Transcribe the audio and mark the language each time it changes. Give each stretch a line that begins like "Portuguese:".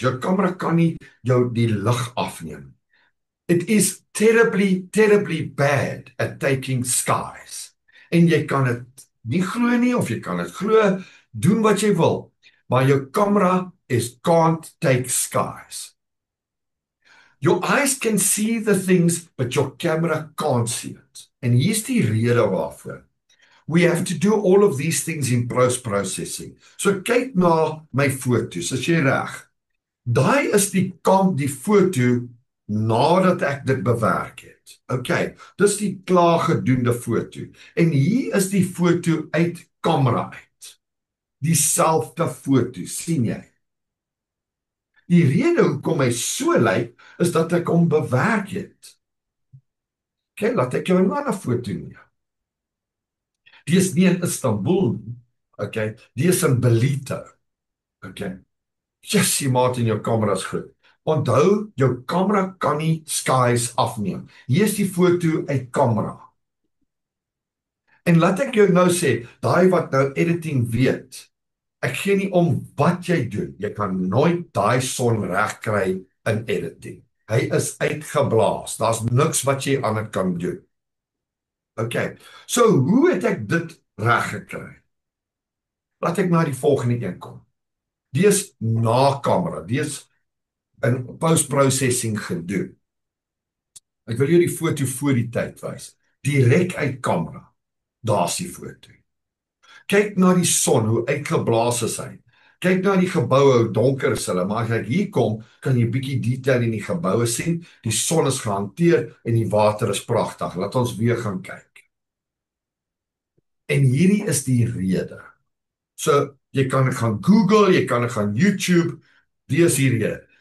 Afrikaans: Jou camera kan nie jou die lig afneem.
English: It is terribly, terribly bad at taking skies.
Afrikaans: En jy kan dit nie glo nie, of jy kan dit glo, doen wat jy wil, maar jou camera
English: can't take skies. Your eyes can see the things, but your camera can't see it.
Afrikaans: En hier's die rede waarvoor.
English: We have to do all of these things in post-processing.
Afrikaans: So kyk na my foto's, as jy reg. Daai is die foto nadat ek dit bewerk het. Okay, dis die klaar gedoende foto. En hier is die foto uit kamera uit. Dieselfde foto, sien jy? Die rede hoekom hy so lyk, is dat ek hom bewerk het. Okay, laat ek jou 'n ander foto neem. Die is nie in Istanbul nie. Okay, die is in Belito. Okay. Jessie Martin, jou kamera is goed. Onthou, jou kamera kan nie skies afneem. Hier is die foto uit kamera. En laat ek jou nou sê, daai wat nou editing weet, ek gee nie om wat jy doen. Jy kan nooit daai son reg kry in editing. Hy is uitgeblaas. Daar's niks wat jy aan dit kan doen. Okay, so hoe het ek dit reg gekry? Laat ek na die volgende een kom. Die is na kamera, die is in post-processing gedoen. Ek wil jou die foto voor die tyd wys. Direk uit kamera, daar's die foto. Kyk na die son, hoe uitgeblaas is hy. Kyk na die geboue, hoe donker is hulle, maar as ek hier kom, kan jy bietjie detail in die geboue sien, die son is gehanteer en die water is pragtig. Laat ons weer gaan kyk. En hierdie is die rede. So, jy kan gaan Google, jy kan gaan YouTube, die is die rede.